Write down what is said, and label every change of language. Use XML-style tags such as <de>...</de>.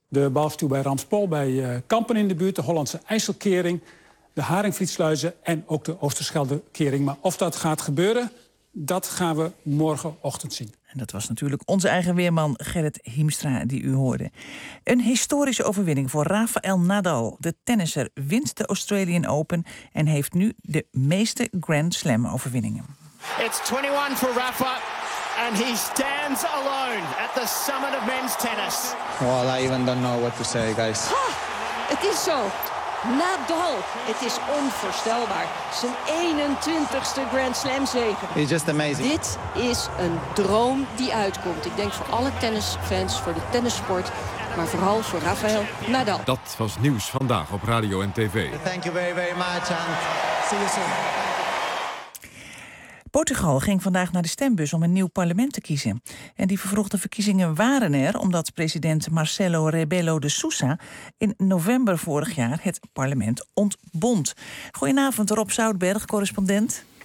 <nl>De Balfstuw bij Ramspol, bij Kampen in de buurt, de Hollandse IJsselkering, de Haringvlietsluizen en ook de Oosterscheldekering. Maar of dat gaat gebeuren, dat gaan we morgenochtend zien. En dat was natuurlijk onze eigen weerman Gerrit Hiemstra die u hoorde. Een historische overwinning voor Rafael Nadal. De tennisser wint de Australian Open en heeft nu de meeste Grand Slam overwinningen.</nl> <en>It's 21 for Rafa and he stands alone at the summit of men's tennis. Well, I even don't know what to say, guys.</en> <nl>Het is zo. Nadal, het is onvoorstelbaar. Zijn 21ste Grand Slam zege.</nl> <en>It's just amazing.</en> <nl>Dit is een droom die uitkomt. Ik denk voor alle tennisfans, voor de tennissport, maar vooral voor Rafael Nadal. Dat was nieuws vandaag op Radio en TV.</nl> <en>Thank you very, very much and see you soon.</en> <nl>Portugal ging vandaag naar de stembus om een nieuw parlement te kiezen. En die vervroegde verkiezingen waren er omdat president Marcelo Rebelo de Sousa in november vorig jaar het parlement ontbond. Goedenavond, Rob Zoutberg, correspondent.</nl>